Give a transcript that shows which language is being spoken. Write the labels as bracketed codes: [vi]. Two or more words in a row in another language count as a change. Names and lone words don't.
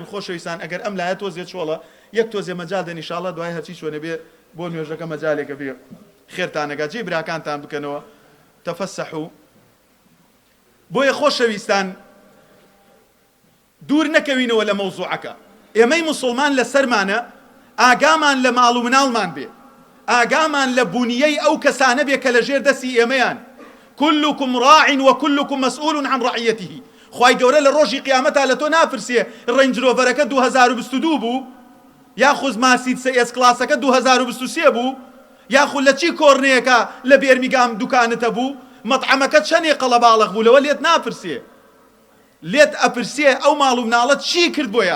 [ckb] خۆشەویستان ئەگەر ئەم لایە تۆزێت چۆڵە یەک تۆزێ مەجال دەن ئینشاڵڵا دوای هەرچی شوێنە بێ بۆ نوێژەکە مەجالێکە بێ خێرتانەگا جێ براکانتان بکەنەوە تەفەسەحوا. بۆیە خۆشەویستان دوور نەکەوینەوە لە مەوزوعەکە. ئێمەی موسڵمان لەسەرمانە ئاگامان لە ماڵ و مناڵمان بێ، ئاگامان لە بوونیەی ئەو کەسانە بێ کە لەژێر دەستی ئێمەیان. [ar] كلكم راع وكلكم مسؤول عن رعيته. [ckb] خوای گەورە لە ڕۆژی قیامەتا لە تۆ نافرسێ ڕێنج ڕۆڤەرەکە 2022 بوو، یاخود ماسید CS کلاسەکە 2023 بوو، یاخود لە چی کۆڕنەیەکە لە بێرمیگام دوکانتە بوو، مەطعەمەکە چەندێ قەڵەباڵغ بوو، لەوە لێت نافرسێ. لێت ئەپرسێ ئەو ماڵ و مناڵەت چی کرد بۆیان؟